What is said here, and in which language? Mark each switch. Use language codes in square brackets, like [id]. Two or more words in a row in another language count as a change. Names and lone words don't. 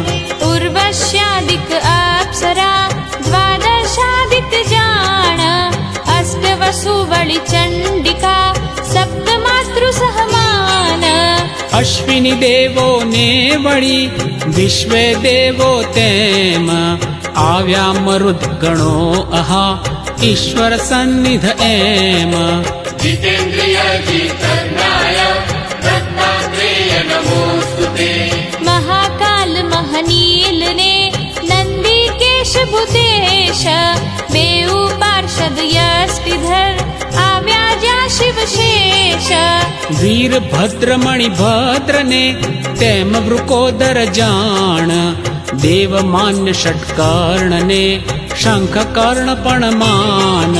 [gu] ઉર્વશ્યાદિક અપ્સરા દ્વાદશાદિક જાણ અષ્ટવસુ વળી ચંડિકા સપ્તમાતૃ સહમાન અશ્વિની દેવો ને વળી વિશ્વે દેવો તેમ આવ્યા મરુદ ગણો અહા ઈશ્વર સન્નિધ એમ [sa] जितेन्द्रिय जितर्णाय दत्तात्रेय नमोस्तुते [gu] મહાકાલ મહનીલ ને નંદી કેશ ભૂતેશ બેઉ પાર્ષદ યસ્તિધર આવ્યા જ્યાં શિવ શેષ વીરભદ્રમણિ ભદ્રને તેમ વૃકોદર જાણ દેવ માન્ય ષટકર્ણને શંખ કર્ણ પણ માન